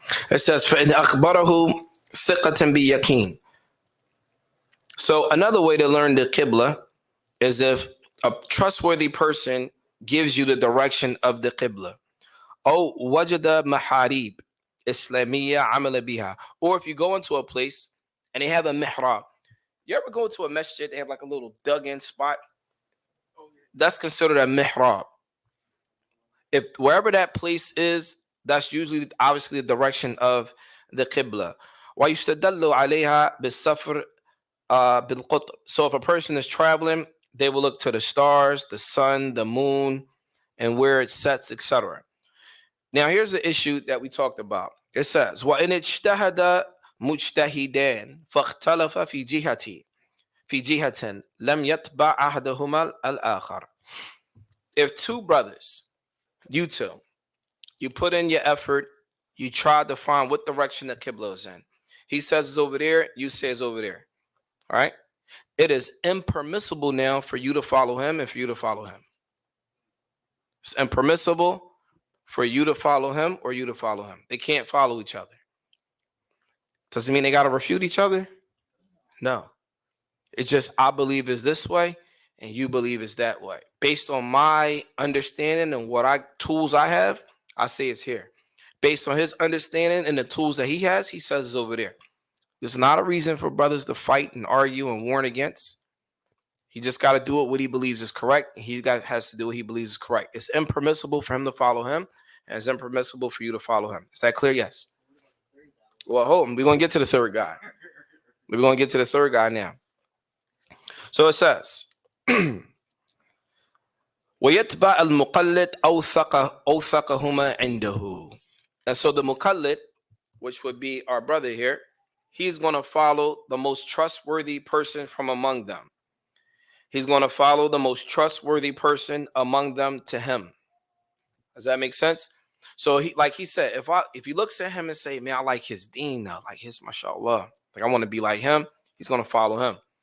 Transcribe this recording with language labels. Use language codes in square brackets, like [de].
[ar] It says, فَإِنْ أَخْبَرَهُ ثِقَةً بِيَقِينٍ. [en] So another way to learn the Qibla is if a trustworthy person gives you the direction of the Qibla. [ar] أو وجد محاريب إسلامية عمل بها. [en] Or if you go into a place and they have a mihrab. You ever go to a masjid, they have like a little dug-in spot? That's considered a mihrab. If wherever that place is, that's usually obviously the direction of the Qibla. [ar] وَيُسْتَدَلُّ عَلَيْهَا بِالسَّفْرِ بِالْقُطْبِ. [en] So if a person is traveling, they will look to the stars, the sun, the moon, and where it sets, etc. Now here's the issue that we talked about. [ar] It says, وَإِنِ اجْتَهَدَ مُجْتَهِدَانِ فَاخْتَلَفَ فِي جِهَةٍ لَمْ يَتْبَعْ أَحَدُهُمَا الْآخَرَ. [en] If two brothers, you two, you put in your effort, you try to find what direction the Qibla is in. He says it's over there, you say it's over there. All right? It is impermissible now for you to follow him and for you to follow him. It's impermissible for you to follow him or you to follow him. They can't follow each other. Does it mean they got to refute each other? No. It's just I believe is this way and you believe is that way. Based on my understanding and tools I have, I say it's here. Based on his understanding and the tools that he has, he says it's over there. There's not a reason for brothers to fight and argue and warn against. He just got to do it what he believes is correct. And has to do what he believes is correct. It's impermissible for him to follow him, and it's impermissible for you to follow him. Is that clear? Yes. Well, hold on. We're going to get to the third guy. We're going to get to the third guy now. [ar] So it says, وَيَتْبَعَ الْمُقَلِّدْ أَوْثَقَهُمَا عِنْدَهُ. [en] And so the muqallid, which would be our brother here, he's going to follow the most trustworthy person from among them. He's going to follow the most trustworthy person among them to him. Does that make sense? So he said, if he looks at him and say, man, I like his deen though, like his mashallah, like I want to be like him, he's going to follow him.